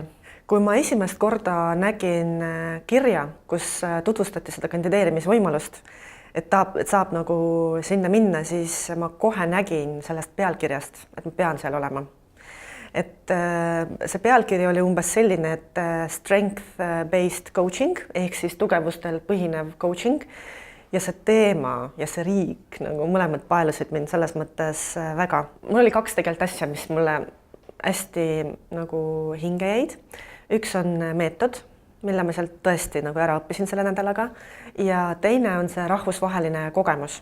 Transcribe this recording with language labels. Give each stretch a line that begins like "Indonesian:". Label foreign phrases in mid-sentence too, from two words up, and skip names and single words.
Estonian: Kui ma esimest korda nägin kirja, kus tutvustati seda kandideerimisvõimalust, et saab nagu sinna minna, siis ma kohe nägin sellest pealkirjast, et ma pean seal olema. Et see pealkiri oli umbes selline, et
English: strength-based coaching
Estonian: ehk siis tugevustel põhinev coaching ja see teema ja see riik nagu mõlemad paelusid mind selles mõttes väga. Mul oli 2 tegelikult asja, mis mulle hästi nagu hinge jäid. Üks on meetod, mille ma sealt tõesti nagu ära õppisin selle nädalaga ja teine on see rahvusvaheline kogemus.